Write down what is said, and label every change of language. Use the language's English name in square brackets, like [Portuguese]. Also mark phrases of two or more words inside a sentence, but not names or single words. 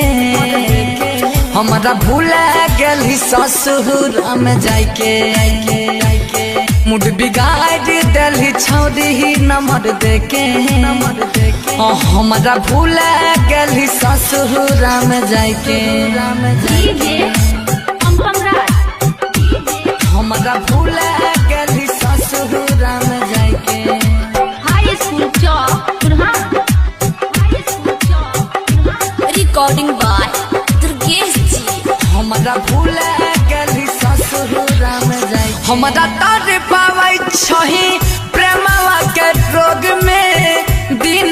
[Maithili] हमारा भूला गेली ससुर में जाके मूड बिगाड़ दल छौड़ी नंबर देके हमारा भूला गेली ससुर में जाके हमारा भूला गेली ससुर में जाके [English] High School Chowk recording by Durgesh ji [Maithili] हमारा भूला गेली ससुर में जाके हमारा तर पावै छही प्रेमवा के रोग में दिन